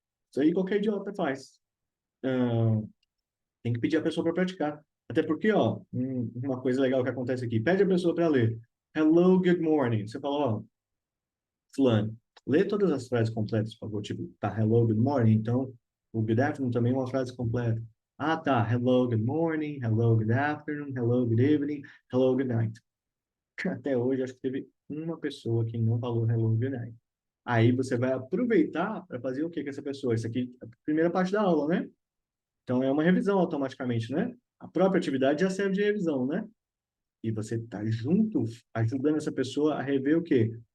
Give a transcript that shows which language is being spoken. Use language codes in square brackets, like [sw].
[pt] Isso aí qualquer idiota faz. Ah, tem que pedir a pessoa para praticar. Até porque, ó, uma coisa legal que acontece aqui, pede a pessoa para ler. [en] Hello, good morning. [pt] Você fala, ó, fulano, lê todas as frases completas, por favor. Tipo, tá, [en] hello, good morning. [pt] Então, o [en] good afternoon [pt] também é uma frase completa. Ah, tá, [en] hello, good morning, hello, good afternoon, hello, good evening, hello, good night. [pt] Até hoje, acho que teve uma pessoa que não falou [en] hello, good night. [pt] Aí você vai aproveitar para fazer o que com essa pessoa? Isso aqui é a primeira parte da aula, né? Então é uma revisão automaticamente, né? A própria atividade já serve de revisão, né? E você tá junto, ajudando essa pessoa a rever o quê?